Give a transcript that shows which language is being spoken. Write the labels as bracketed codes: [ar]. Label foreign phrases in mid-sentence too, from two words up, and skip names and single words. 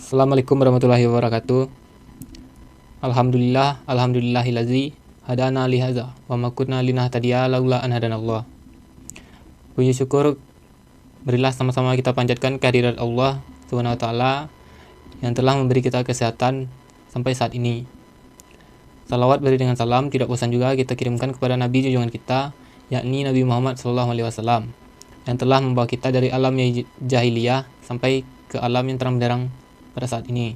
[ar] السلام عليكم ورحمة الله وبركاته. الحمد لله الذي هدانا لهذا وما كنا لنهتدي لولا أن هدانا الله. [id] Puji syukur berilah sama-sama kita panjatkan kehadirat Allah [ar] سبحانه وتعالى [id] yang telah memberi kita kesehatan sampai saat ini. Salawat beri dengan salam tidak bosan juga kita kirimkan kepada Nabi junjungan kita, yakni Nabi Muhammad SAW, yang telah membawa kita dari alam jahiliyah sampai ke alam yang terang benderang pada saat ini.